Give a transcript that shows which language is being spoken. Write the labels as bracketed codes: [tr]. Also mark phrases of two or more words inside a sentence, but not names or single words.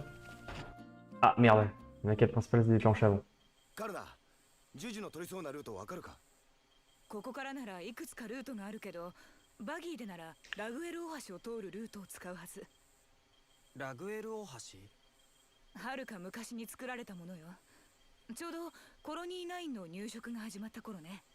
[fr] Ah merde, la quête principale s'est déclenchée avant. [ja] ここからならいくつかルートがあるけど、バギーでならラグエル大橋を通るルートを使うはず。ラグエル大橋？はるか昔に作られたものよ。ちょうどコロニー9の入植が始まった頃ね。